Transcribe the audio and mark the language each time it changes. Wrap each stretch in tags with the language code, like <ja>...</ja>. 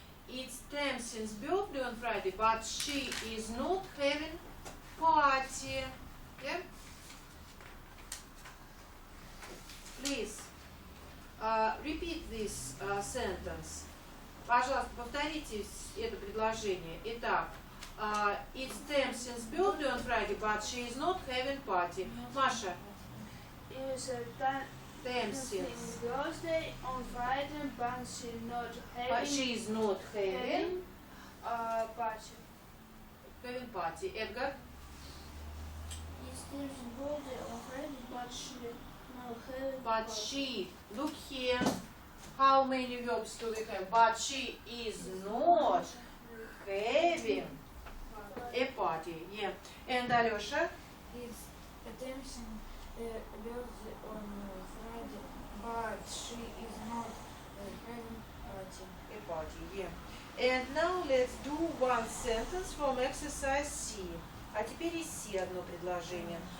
<en>It's Tamsin's birthday on Friday, but she is not having party. Yeah? Please repeat this sentence.</en> <ru>Пожалуйста, повторите это предложение. Итак,</ru> <en>it's Tamsin's birthday on Friday, but she is not having party.</en> <ru>Маша,</ru> <en>It's Tamsin's. birthday on Friday, but But she is not having party. party. Edgar? It's Tim's birthday on Friday, but she not having But party. she, look here, how many verbs do we have? But she is not having a party. Yeah. And Alyosha? It's attention birthday on Friday, but she is not having party. A party, yeah. And now let's do one sentence from exercise C.</en> <ru>А теперь из C одно предложение.</ru>